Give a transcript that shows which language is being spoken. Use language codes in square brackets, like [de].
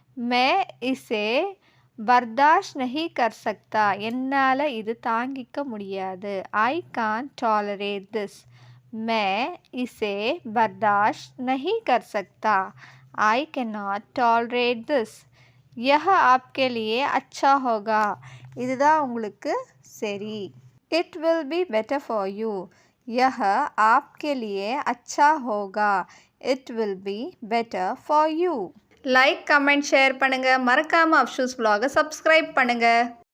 [hi] मैं इसे बर्दाश्त नहीं कर सकता, [ta] என்னால் இது தாங்கிக்க முடியாது. [en] I can't tolerate this. [hi] मैं इसे बर्दाश्त नहीं कर सकता. [en] I cannot tolerate this. [hi] यह आपके लिए अच्छा होगा, [ta] இதுதான் உங்களுக்கு சரி. [en] It will be better for you. [hi] यह आपके लिए अच्छा होगा. [en] It will be better for you. [ta] Like, comment, share பண்ணுங்க. மறக்காம அஃப்ஷூஸ் vlog-ஐ சப்ஸ்கிரைப் பண்ணுங்க.